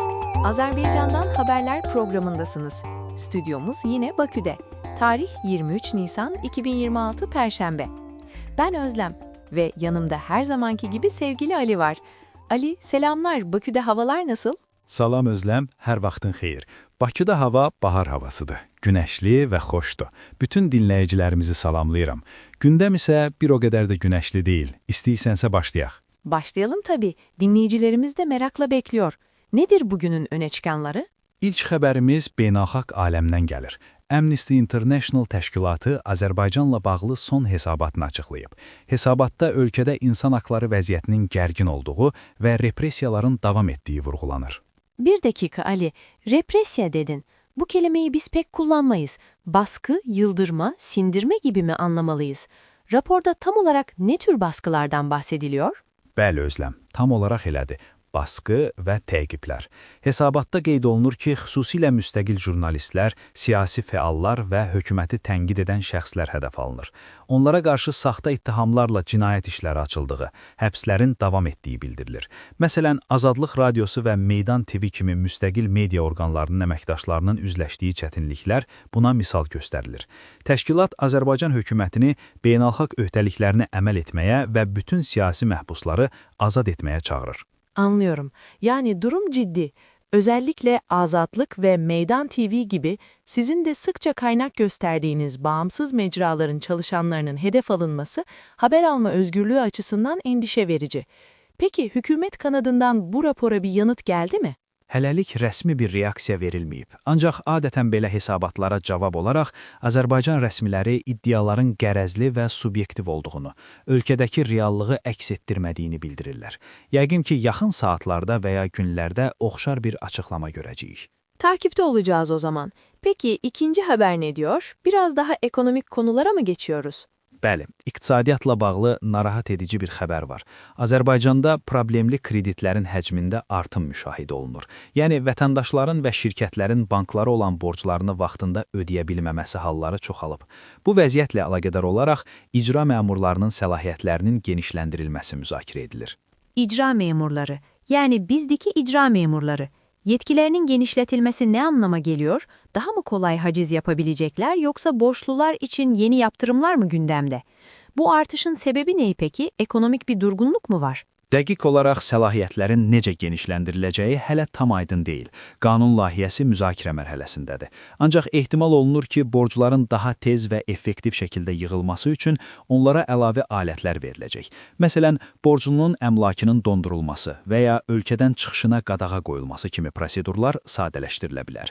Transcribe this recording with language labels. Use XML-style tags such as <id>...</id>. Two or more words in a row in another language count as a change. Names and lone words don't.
<tr>Azerbaycan'dan haberler programındasınız. Stüdyomuz yine Bakü'de. Tarih 23 Nisan 2026 Perşembe. Ben Özlem ve yanımda her zamanki gibi sevgili Ali var. Ali, selamlar. Bakü'de havalar nasıl?</tr> <az>Salam Özlem, hər vaxtın xeyir. Bakıda hava bahar havasıdır. Günəşli və xoşdur. Bütün dinləyicilərimizi salamlayıram. Gündəm isə bir o qədər də günəşli deyil. İstəyirsənsə başlayaq.</az> <tr>Başlayalım tabii. Dinleyicilerimiz de merakla bekliyor. Nedir bugünün öne çıkanları?</tr> <az>İlk xəbərimiz beynəlxalq aləmdən gəlir. Amnesty International təşkilatı Azərbaycanla bağlı son hesabatını açıqlayıb. Hesabatda ölkədə insan haqları vəziyyətinin gərgin olduğu və repressiyaların davam etdiyi vurğulanır.</az> <tr>Bir dakika Ali, represya dedin. Bu kelimeyi biz pek kullanmayız. Baskı, yıldırma, sindirme gibi mi anlamalıyız? Raporda tam olarak ne tür baskılardan bahsediliyor?</tr> <az>Bəli Özləm, tam olaraq elədir. Baskı və təqiblər. Hesabatda qeyd olunur ki, xüsusilə müstəqil jurnalistlər, siyasi fəallar və hökuməti tənqid edən şəxslər hədəf alınır. Onlara qarşı saxta ittihamlarla cinayət işləri açıldığı, həbslərin davam etdiyi bildirilir. Məsələn, Azadlıq Radiosu və Meydan TV kimi müstəqil media orqanlarının əməkdaşlarının üzləşdiyi çətinliklər buna misal göstərilir. Təşkilat Azərbaycan hökumətini beynəlxalq öhdəliklərini əməl etməyə və bütün siyasi məhbusları azad etməyə çağırır.</az> <tr>Anlıyorum. Yani durum ciddi. Özellikle Azadlık ve Meydan TV gibi sizin de sıkça kaynak gösterdiğiniz bağımsız mecraların çalışanlarının hedef alınması haber alma özgürlüğü açısından endişe verici. Peki hükümet kanadından bu rapora bir yanıt geldi mi?</tr> <az>Hələlik rəsmi bir reaksiya verilməyib. Ancaq adətən belə hesabatlara cavab olaraq Azərbaycan rəsmiləri iddiaların qərəzli və subyektiv olduğunu, ölkədəki reallığı əks etdirmədiyini bildirirlər. Yəqin ki, yaxın saatlarda və ya günlərdə oxşar bir açıqlama görəcəyik.</az> <tr>Takipte olacağız o zaman. Peki ikinci haber ne diyor? Biraz daha ekonomik konulara mı geçiyoruz?</tr> <az>Bəli, iqtisadiyyatla bağlı narahat edici bir xəbər var. Azərbaycanda problemli kreditlərin həcmində artım müşahidə olunur. Yəni, vətəndaşların və şirkətlərin banklara olan borclarını vaxtında ödəyə bilməməsi halları çoxalıb. Bu vəziyyətlə əlaqədar olaraq icra məmurlarının səlahiyyətlərinin genişləndirilməsi müzakirə edilir.</az> <tr>İcra memurları, yani bizdeki icra memurları. Yetkilerinin genişletilmesi ne anlama geliyor? Daha mı kolay haciz yapabilecekler yoksa borçlular için yeni yaptırımlar mı gündemde? Bu artışın sebebi ne peki? Ekonomik bir durgunluk mu var?</tr> <az>Dəqiq olaraq səlahiyyətlərin necə genişləndiriləcəyi hələ tam aydın deyil. Qanun layihəsi müzakirə mərhələsindədir. Ancaq ehtimal olunur ki, borcların daha tez və effektiv şəkildə yığılması üçün onlara əlavə alətlər veriləcək. Məsələn, borclunun əmlakının dondurulması və ya ölkədən çıxışına qadağa qoyulması kimi prosedurlar sadələşdirilə bilər.</az>